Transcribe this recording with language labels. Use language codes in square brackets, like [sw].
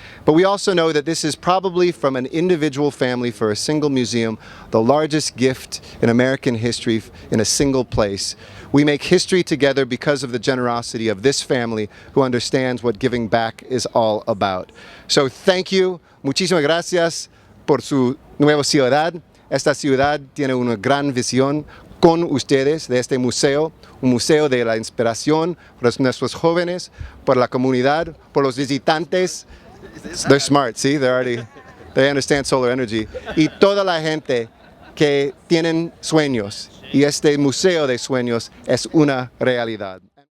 [en] But we also know that this is probably, from an individual family for a single museum, the largest gift in American history in a single place. We make history together because of the generosity of this family who understands what giving back is all about. So thank you. [es] Muchísimas gracias por su nueva ciudad. Esta ciudad tiene una gran visión. con ustedes de este museo, un museo de la inspiración para nuestros jóvenes, por la comunidad, por los visitantes. [en] They're smart, see, they understand solar energy. [es] Y toda la gente que tienen sueños. Y este museo de sueños es una realidad.